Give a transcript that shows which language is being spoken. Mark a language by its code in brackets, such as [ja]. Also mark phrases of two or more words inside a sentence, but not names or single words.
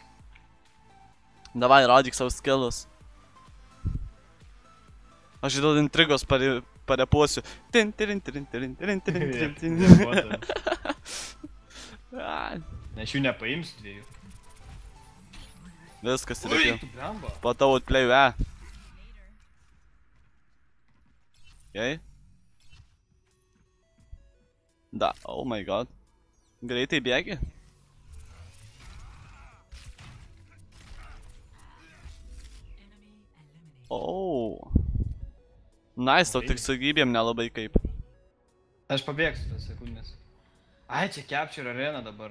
[lt] Davai, rodyk savo skillus. Aš dėl intrigos parepuosiu. Tin. Ne, aš jų nepaimsiu dviejų. Viskas Ui, reikia. tu blemba. Po tavo atplėjų, Jei? [en] Da, oh my god. [lt] Greitai bėgi? Oh. Nice, tau tik su gyvybėm nelabai kaip. Aš pabėgsiu tas sekundės. Ai, čia [en] capture arena [lt] dabar.